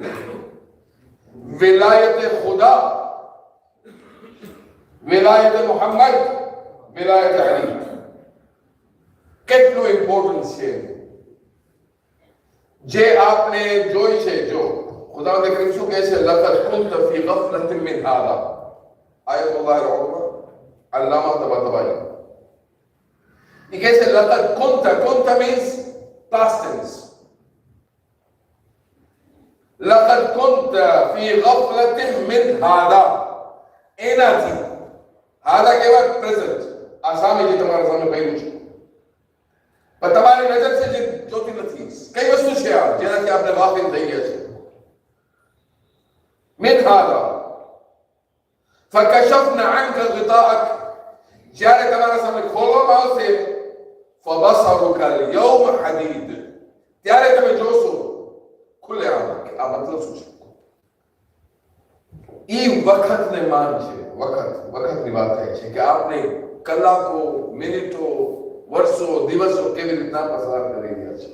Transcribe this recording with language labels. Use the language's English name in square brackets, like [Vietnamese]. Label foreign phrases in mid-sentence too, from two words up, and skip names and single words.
[Gujarati] વિલાયત ખુદા, વિલાયત મુહમ્મદ, વિલાયત અલી, કેટલું ઇમ્પોર્ટન્સ છે જે આપણે જોઈ છે. જો ખુદાવંદ કરીમ શું કહે છે, [Arabic] لقد كنت في غفلة من هذا, [Gujarati] આયતુલ્લાહ અલ-ઉઝમા અલ્લામા તબાતબાઈ. એ કહે છે [Arabic] لقد كنت [English] means past tense. [Arabic] لقد كنت في غفلة من هذا, [Gujarati] એનાથી હાદા કેવા પ્રેઝન્ટ, આ સામે જે તમારા સામે પહેલું છે પણ તમારી નજર છે જે જોતી નથી. કઈ વસ્તુ છે આ જેનાથી આપણે ગાફિલ થઈ ગયા છે? [Arabic] من هذا فكشفنا عنك غطاءك, [Gujarati] જ્યારે તમારા સામે ખોલવામાં આવશે [Arabic] فبصرك اليوم حديد, [Gujarati] ત્યારે તમે જોશો ખુલ્લે આમ કે આ મતલબ શું છે. એ વખતને માન છે. વખતની વાત થાય છે કે આપણે કલાકો, મિનિટો, વર્ષો, દિવસો કેવી રીતના પસાર કરી રહ્યા છે.